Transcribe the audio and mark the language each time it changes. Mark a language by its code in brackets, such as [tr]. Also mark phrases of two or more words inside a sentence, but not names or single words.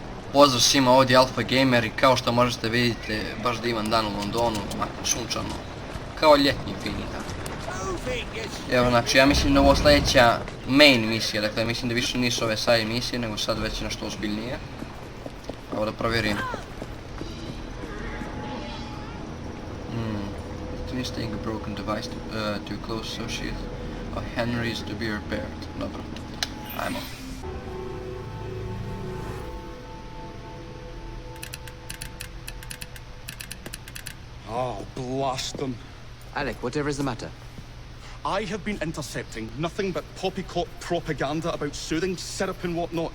[hr] Pozdrav svima, ovdje Alfa Gamer i kao što možete vidjeti, baš divan dan u Londonu, makar sunčano, kao ljetni fini tako. Evo, znači, ja mislim da ovo sljedeća main misija, dakle, mislim da više nisu ove side misije, nego sad već nešto ozbiljnije. Evo da provjerim. [en] Installing a broken device to a close associate of Henry's to be repaired. [hr] Dobro, ajmo. [en] Oh, blast them. Alec, whatever is the matter? I have been intercepting nothing but poppycock propaganda about soothing syrup and whatnot.